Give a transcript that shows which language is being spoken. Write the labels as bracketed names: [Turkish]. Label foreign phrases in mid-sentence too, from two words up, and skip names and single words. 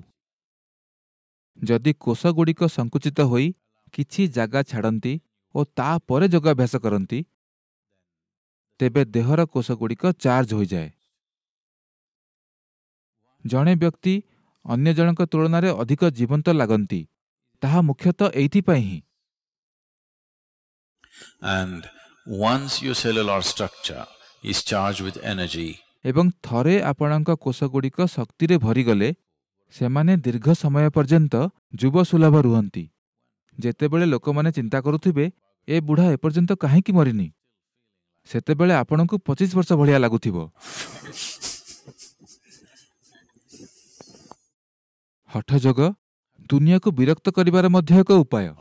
[Odia] ଯଦି କୋଷଗୁଡ଼ିକ ସଙ୍କୁଚିତ ହୋଇ କିଛି ଜାଗା ଛାଡ଼ନ୍ତି ଓ ତାପରେ ଯୋଗାଭ୍ୟାସ କରନ୍ତି, ତେବେ ଦେହର କୋଷଗୁଡ଼ିକ ଚାର୍ଜ ହୋଇଯାଏ। ଜଣେ ବ୍ୟକ୍ତି ଅନ୍ୟ ଜଣଙ୍କ ତୁଳନାରେ ଅଧିକ ଜୀବନ୍ତ ଲାଗନ୍ତି, ତାହା ମୁଖ୍ୟତଃ ଏଇଥିପାଇଁ ହିଁ। [English] And once your cellular structure is charged with energy, [Odia] ଏବଂ ଥରେ ଆପଣଙ୍କ କୋଷଗୁଡ଼ିକ ଶକ୍ତିରେ ଭରିଗଲେ ସେମାନେ ଦୀର୍ଘ ସମୟ ପର୍ଯ୍ୟନ୍ତ ଯୁବସୁଲଭ ରୁହନ୍ତି। ଯେତେବେଳେ ଲୋକମାନେ ଚିନ୍ତା କରୁଥିବେ ଏ ବୁଢ଼ା ଏପର୍ଯ୍ୟନ୍ତ କାହିଁକି ମରିନି, ସେତେବେଳେ ଆପଣଙ୍କୁ 25 ବର୍ଷ ଭଳିଆ ଲାଗୁଥିବ। ହଠ ଯୋଗ ଦୁନିଆକୁ ବିରକ୍ତ କରିବାର ମଧ୍ୟ ଏକ ଉପାୟ।